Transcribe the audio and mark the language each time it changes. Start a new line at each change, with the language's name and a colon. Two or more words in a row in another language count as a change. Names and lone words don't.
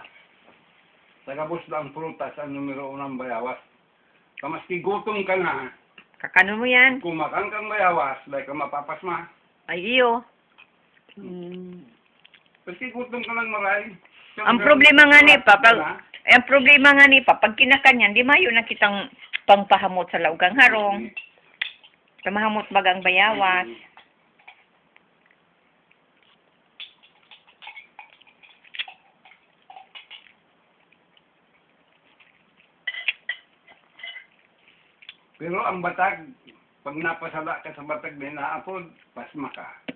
Bikol: Tagabos da ang prutas ang numero unang bayawas. Kamaski gutom ka na, Kakano mo yan? kumakan kang bayawas, dahil ka mapapasma. Ay iyo. Kasi gutom ka ng maray. Ang problema nga ni ang problema nga ni pag kinakanyan, di mayo na kitang pangpahamot sa laugang harong. Pamahamot bagang bayawas. Pero ang batag, pag napasala ka sa batag na inaapod, pasma ka.